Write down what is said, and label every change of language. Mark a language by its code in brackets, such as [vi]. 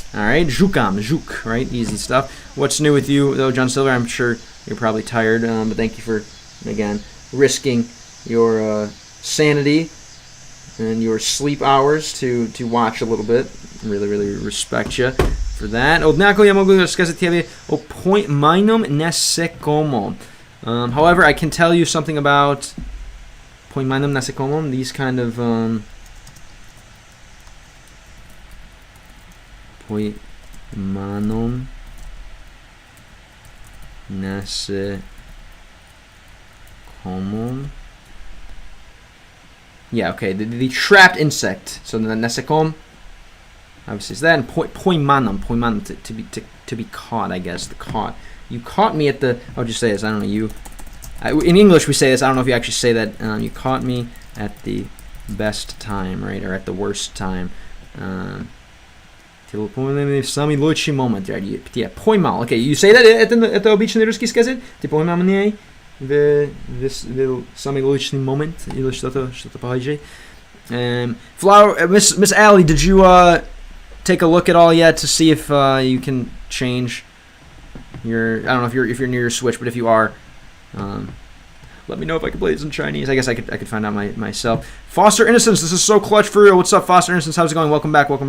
[en] All right, juk, right? Easy stuff. What's new with you, though, John Silver? I'm sure you're probably tired, but thank you for, again, risking your sanity and your sleep hours to watch a little bit. Really, really respect you for that. [ru] Однако я могу рассказать тебе о пойманном насекомом. [en] However, I can tell you something about [ru] пойманном насекомом. [en] These kind of [ru] пойманном насекомом. [en] Yeah, okay, the trapped insect. So the nasekom, obviously, is that, and poimanum, to be caught, I guess, the caught. You caught me at the, I'll just say this, I don't know, in English we say this, I don't know if you actually say that, you caught me at the best time, right, or at the worst time. [ru] Самый лучший момент, [en] right, yeah, [ru] pоймал, [en] okay, you say that, [ru] это обычный русский сказать, ты поймал меня в самый лучший момент, или что-то похожее. [en] Flower, Miss Allie, did you take a look at all yet to see if you can change your, I don't know if you're near your Switch, but if you are, let me know if I can play this in Chinese. I guess I could find out myself. Foster Innocence, this is so clutch for real. What's up, Foster Innocence? How's it going? Welcome back.